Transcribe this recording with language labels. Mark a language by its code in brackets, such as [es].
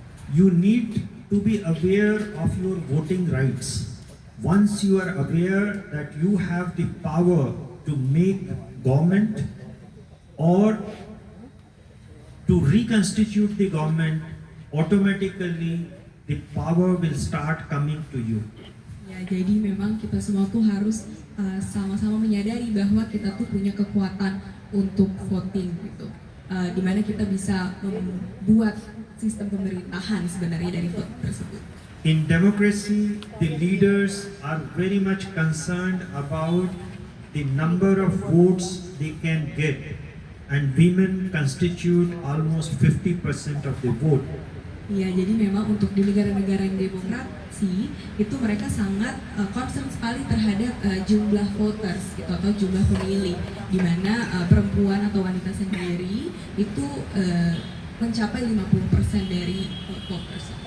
[en] You need to be aware of your voting rights. Once you are aware that you have the power to make government or to reconstitute the government, automatically the power will start coming to you. [id] Ya, jadi memang kita semua tuh harus sama-sama menyadari bahwa kita tuh punya kekuatan untuk voting gitu. Di mana kita bisa membuat sistem pemerintahan sebenarnya dari vote tersebut. [en] In democracy, the leaders are very much concerned about the number of votes they can get, and women constitute almost 50% of the vote. [id] Ya, jadi memang untuk di negara-negara yang demokrasi itu mereka sangat concern sekali terhadap jumlah voters gitu, atau jumlah pemilih, di mana perempuan atau wanita sendiri itu mencapai 50% dari voters.